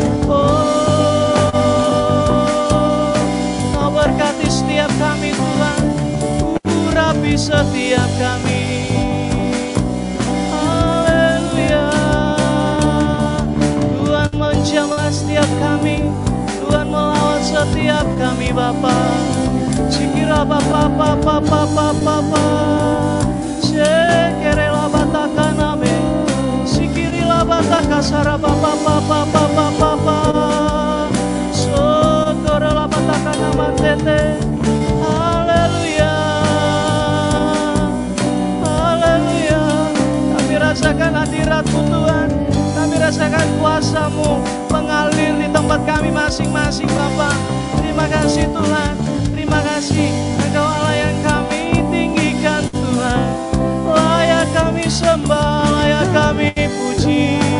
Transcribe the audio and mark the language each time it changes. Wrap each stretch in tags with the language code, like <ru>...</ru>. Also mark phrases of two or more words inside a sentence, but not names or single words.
<id>Oh, Kau berkati setiap kami Tuhan, urapi setiap kami. Haleluya. Tuhan menjamah setiap kami, Tuhan melawat setiap kami Bapa. Sikira Bapa Bapa Bapa Bapa. Sekerela batakan ame, sikirilah batakasara Bapa Bapa Bapa Bapa. Sokorela batakan amantete. Haleluya, haleluya. Kami rasakan hadirat-Mu Tuhan, kami rasakan kuasa-Mu mengalir di tempat kami masing-masing Bapa. Terima kasih Tuhan, terima kasih Engkau Allah yang kami tinggikan Tuhan. Layak kami sembah, layak kami puji.</id>